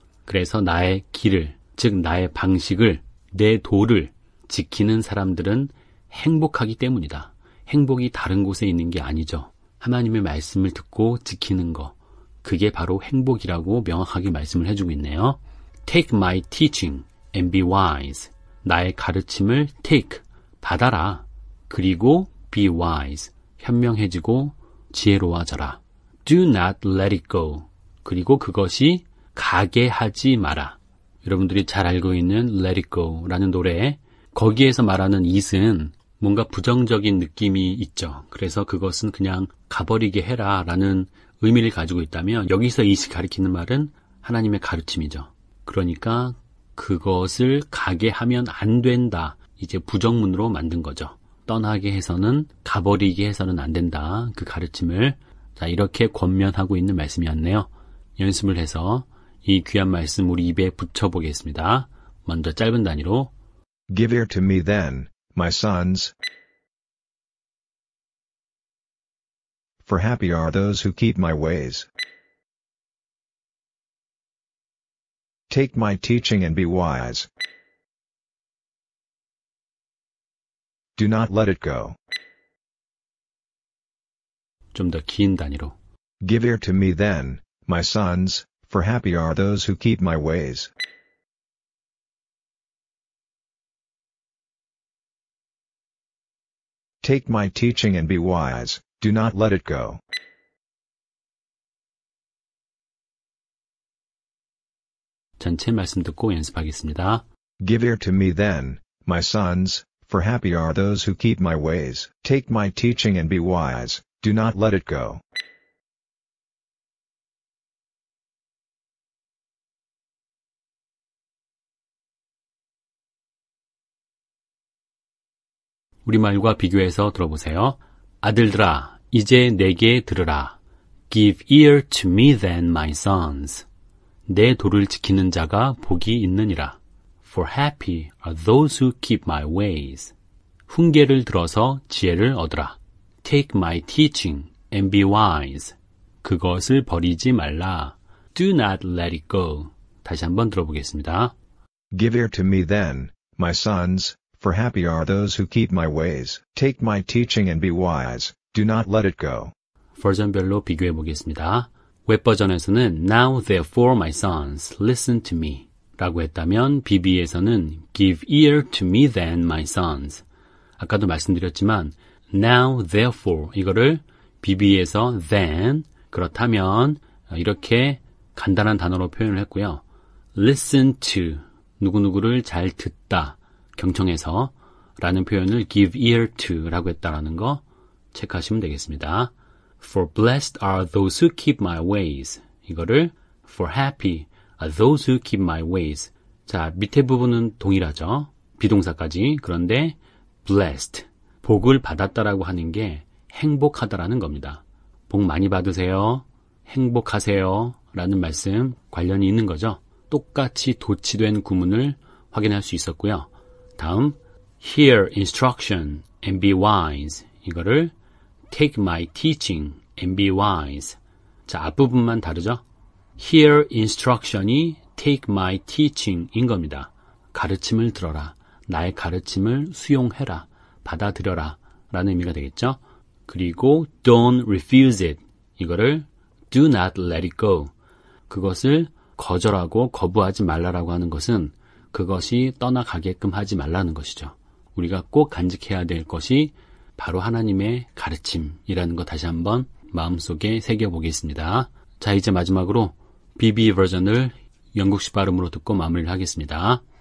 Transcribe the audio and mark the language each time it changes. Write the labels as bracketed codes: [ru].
[ko] 그래서 나의 길을, 즉 나의 방식을, 내 도를 지키는 사람들은 행복하기 때문이다. 행복이 다른 곳에 있는 게 아니죠. 하나님의 말씀을 듣고 지키는 거. 그게 바로 행복이라고 명확하게 말씀을 해주고 있네요. [en] Take my teaching and be wise. [ko] 나의 가르침을 take, 받아라. 그리고 [en] be wise, [ko] 현명해지고 지혜로워져라. [en] Do not let it go. [ko] 그리고 그것이 가게 하지 마라. 여러분들이 잘 알고 있는 Let It Go라는 노래, 거기에서 말하는 it은 뭔가 부정적인 느낌이 있죠. 그래서 그것은 그냥 가버리게 해라 라는 의미를 가지고 있다면 여기서 it이 가리키는 말은 하나님의 가르침이죠. 그러니까 그것을 가게 하면 안 된다. 이제 부정문으로 만든 거죠. 떠나게 해서는, 가버리게 해서는 안 된다. 그 가르침을. 자, 이렇게 권면하고 있는 말씀이었네요. 연습을 해서 이 귀한 말씀 우리 입에 붙여보겠습니다. 먼저 짧은 단위로 [en] Give ear to me then, my sons. For happy are those who keep my ways. Take my teaching and be wise. Do not let it go. [ko] 좀 더 긴 단위로 [en] Give ear to me then, my sons, for happy are those who keep my ways. Take my teaching and be wise. Do not let it go. [ko] 전체 말씀 듣고 연습하겠습니다. [en] Give ear to me then, my sons, for happy are those who keep my ways. Take my teaching and be wise. Do not let it go. [ko] 우리말과 비교해서 들어보세요. 아들들아, 이제 내게 들으라. [en] Give ear to me then, my sons. [ko] 내 도를 지키는 자가 복이 있느니라. [en] For happy are those who keep my ways. [ko] 훈계를 들어서 지혜를 얻으라. [en] Take my teaching and be wise. [ko] 그것을 버리지 말라. [en] Do not let it go. [ko] 다시 한번 들어보겠습니다. [en] Give ear to me then, my sons, for happy are those who keep my ways. Take my teaching and be wise. Do not let it go. [ko] 버전별로 비교해 보겠습니다. 웹 버전에서는 [en] Now therefore my sons, listen to me [ko] 라고 했다면 BB에서는 [en] Give ear to me then my sons. [ko] 아까도 말씀드렸지만 [en] Now therefore [ko] 이거를 BB에서 then 그렇다면 이렇게 간단한 단어로 표현을 했고요. Listen to 누구누구를 잘 듣다 경청해서 라는 표현을 [en] give ear to [ko] 라고 했다라는 거 체크하시면 되겠습니다. [en] For blessed are those who keep my ways. 이거를 for happy are those who keep my ways. [ko] 자, 밑에 부분은 동일하죠. 비동사까지. 그런데 blessed, 복을 받았다라고 하는 게 행복하다라는 겁니다. 복 많이 받으세요. 행복하세요. 라는 말씀 관련이 있는 거죠. 똑같이 도치된 구문을 확인할 수 있었고요. 다음 [en] hear instruction and be wise [ko] 이거를 [en] take my teaching and be wise. [ko] 자, 앞부분만 다르죠? [en] hear instruction이 take my teaching [ko] 인 겁니다. 가르침을 들어라. 나의 가르침을 수용해라. 받아들여라. 라는 의미가 되겠죠? 그리고 [en] don't refuse it. [ko] 이거를 [en] do not let it go. [ko] 그것을 거절하고 거부하지 말라라고 하는 것은 그것이 떠나가게끔 하지 말라는 것이죠. 우리가 꼭 간직해야 될 것이 바로 하나님의 가르침이라는 거 다시 한번 마음속에 새겨보겠습니다. 자, 이제 마지막으로 BB 버전을 영국식 발음으로 듣고 마무리를 하겠습니다.